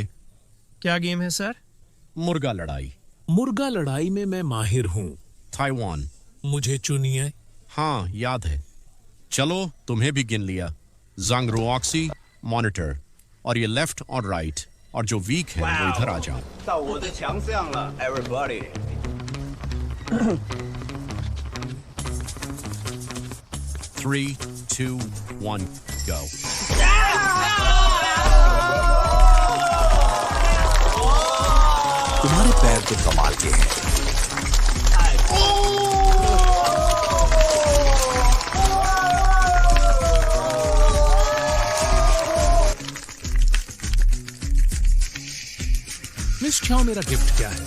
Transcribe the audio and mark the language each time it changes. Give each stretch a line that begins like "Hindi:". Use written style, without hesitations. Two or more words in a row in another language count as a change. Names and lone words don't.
Hindi: क्या गेम है सर? मुर्गा लड़ाई। मुर्गा लड़ाई में मैं माहिर हूँ। ताइवान। मुझे चुनिए। हाँ, याद है। चलो, तुम्हें भी गिन लिया। जंग रुऑक्सी, मॉनिटर, और ये लेफ्ट और राइट, और जो वीक है वो इधर आ जाओ।
Chinese: 到我的强项了 everybody
English: Three, two, one, go.
Hindi: तुम्हारे पैर तो कमाल के हैं। मिस चाओ, मेरा गिफ्ट क्या है?